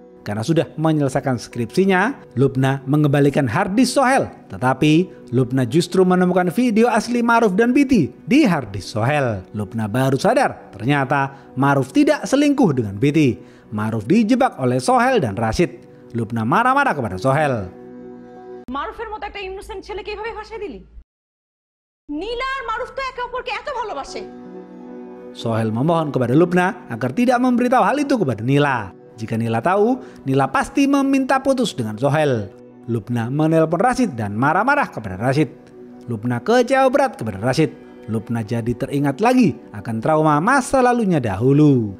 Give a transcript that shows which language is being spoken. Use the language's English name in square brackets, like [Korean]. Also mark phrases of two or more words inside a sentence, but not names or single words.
[Indonesian] Karena sudah menyelesaikan skripsinya, Lubna mengembalikan harddisk Sohail. Tetapi Lubna justru menemukan video asli Ma'ruf dan Biti di harddisk Sohail. Lubna baru sadar ternyata Ma'ruf tidak selingkuh dengan Biti. Ma'ruf dijebak oleh Sohail dan Rashid. Lubna marah-marah kepada Sohail. [Bangla] মারুফের মতো একটা ইনোসেন্ট ছেলেকে এভাবে ফাঁসিয়ে দিলি? নীলা আর মারুফ তো একে অপরকে এত ভালোবাসে। [Indonesian] Sohail memohon kepada Lubna agar tidak memberitahu hal itu kepada Nila. Jika Nila tahu, Nila pasti meminta putus dengan Sohail. Lubna menelpon Rashid dan marah-marah kepada Rashid. Lubna kecewa berat kepada Rashid. Lubna jadi teringat lagi akan trauma masa lalunya dahulu.